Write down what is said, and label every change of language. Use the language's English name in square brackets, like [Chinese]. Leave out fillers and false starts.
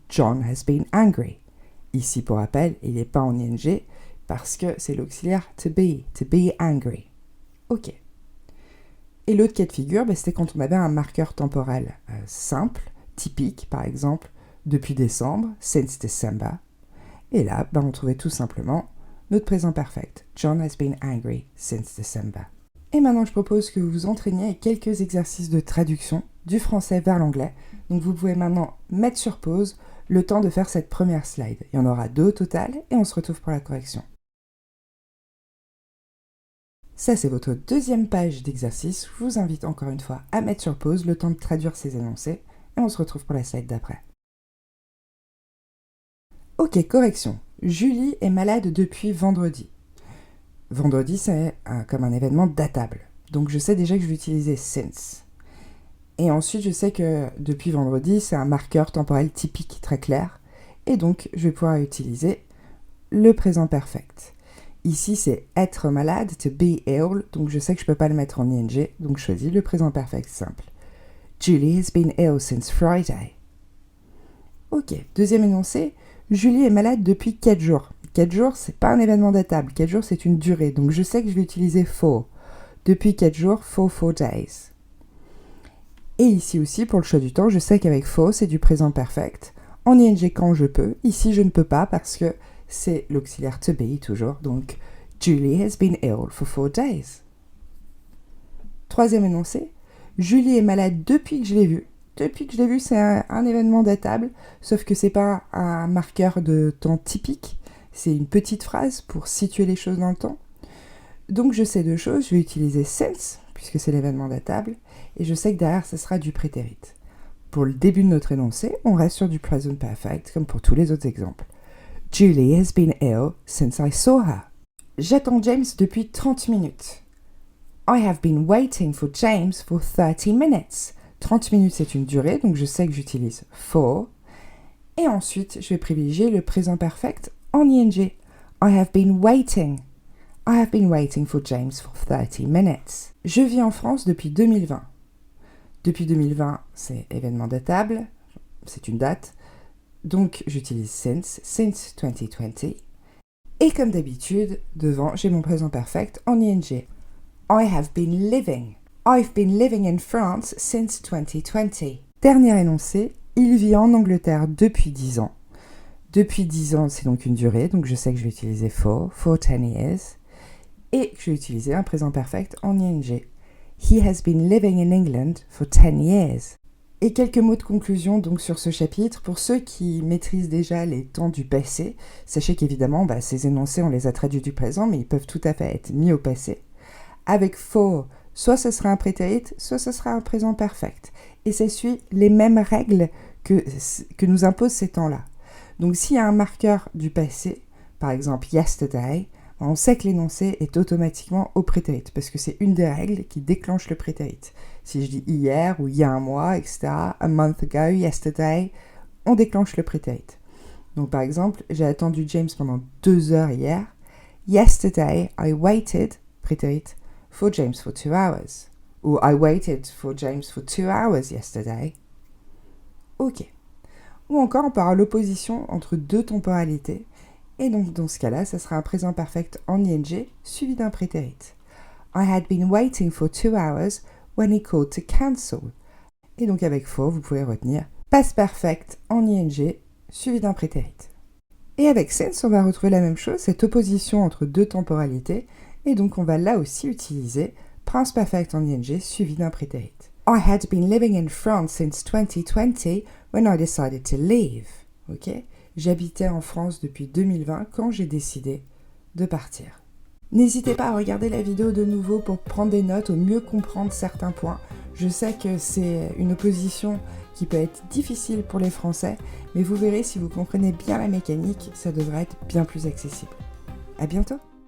[English] John has been angry. [French] Ici, pour rappel, il n'est pas en ing parce que c'est l'auxiliaire [English] to be angry. [French] Ok. Et l'autre cas de figure, c'était quand on avait un marqueur temporel simple, typique, par exemple, depuis décembre, [English] since December. [French] Et là, on trouvait tout simplement notre présent perfect. [English] John has been angry since December. [French] Et maintenant, je propose que vous vous entraîniez avec quelques exercices de traduction du français vers l'anglais. Donc vous pouvez maintenant mettre sur pause le temps de faire cette première slide. Il y en aura 2 au total et on se retrouve pour la correction. Ça, c'est votre deuxième page d'exercice. Je vous invite encore une fois à mettre sur pause le temps de traduire ces énoncés et on se retrouve pour la slide d'après. Ok, correction. Julie est malade depuis vendredi. Vendredi, c'est comme un événement datable. Donc je sais déjà que je vais utiliser since. Et ensuite, je sais que depuis vendredi, c'est un marqueur temporel typique très clair. Et donc, je vais pouvoir utiliser le présent perfect. Ici, c'est être malade, to be ill. Donc, je sais que je ne peux pas le mettre en ing. Donc, je choisis le présent perfect simple. [English] Julie has been ill since Friday. [French] Ok, deuxième énoncé. Julie est malade depuis 4 jours. 4 jours, c'est pas un événement datable. 4 jours, c'est une durée. Donc, je sais que je vais utiliser for. Depuis 4 jours, [English] for 4 days. [French] Et ici aussi, pour le choix du temps, je sais qu'avec for, c'est du présent perfect. En ing quand je peux. Ici, je ne peux pas parce que c'est l'auxiliaire to be toujours. [English] Donc, Julie has been ill for 4 days. [French] Troisième énoncé. Julie est malade depuis que je l'ai vue. Depuis que je l'ai vue, c'est un événement datable, sauf que c'est pas un marqueur de temps typique. C'est une petite phrase pour situer les choses dans le temps. Donc, je sais 2 choses. Je vais utiliser since, puisque c'est l'événement datable, et je sais que derrière, ce sera du prétérit. Pour le début de notre énoncé, on reste sur du present perfect, comme pour tous les autres exemples. [English] Julie has been ill since I saw her. [French] J'attends James depuis 30 minutes. [English] I have been waiting for James for 30 minutes. [French] 30 minutes, c'est une durée, donc je sais que j'utilise for. Et ensuite, je vais privilégier le présent perfect en ing. [English] I have been waiting. I have been waiting for James for 30 minutes. [French] Je vis en France depuis 2020. Depuis 2020, c'est événement datable, c'est une date. Donc, j'utilise since 2020. Et comme d'habitude, devant, j'ai mon présent perfect en ing. [English] I have been living. I've been living in France since 2020. [French] Dernier énoncé, il vit en Angleterre depuis 10 ans. Depuis 10 ans, c'est donc une durée, donc je sais que je vais utiliser [English] for 10 years. [French] Et je vais utiliser un présent perfect en ing. [English] He has been living in England for 10 years. [French] Et quelques mots de conclusion donc sur ce chapitre. Pour ceux qui maîtrisent déjà les temps du passé, sachez qu'évidemment, ces énoncés, on les a traduits du présent, mais ils peuvent tout à fait être mis au passé. Avec for, soit ce sera un prétérit, soit ce sera un présent perfect. Et ça suit les mêmes règles que nous imposent ces temps-là. Donc s'il y a un marqueur du passé, par exemple yesterday, on sait que l'énoncé est automatiquement au prétérit, parce que c'est une des règles qui déclenche le prétérit. Si je dis hier ou il y a un mois, etc., [English] a month ago, [French] yesterday, on déclenche le prétérit. Donc par exemple, j'ai attendu James pendant 2 heures hier. [English] Yesterday, I waited, prétérit, for James for 2 hours. Ou I waited for James for 2 hours yesterday. Ok. [French] Ou encore, on peut avoir l'opposition entre deux temporalités. Et donc, dans ce cas-là, ça sera un présent perfect en ing suivi d'un prétérit. [English] I had been waiting for 2 hours when he called to cancel. [French] Et donc, avec for, vous pouvez retenir past perfect en ing suivi d'un prétérit. Et avec since, on va retrouver la même chose, cette opposition entre deux temporalités. Et donc, on va là aussi utiliser past perfect en ing suivi d'un prétérit. [English] I had been living in France since 2020 when I decided to leave. Ok ? [French] J'habitais en France depuis 2020 quand j'ai décidé de partir. N'hésitez pas à regarder la vidéo de nouveau pour prendre des notes ou mieux comprendre certains points. Je sais que c'est une opposition qui peut être difficile pour les Français, mais vous verrez, si vous comprenez bien la mécanique, ça devrait être bien plus accessible. À bientôt!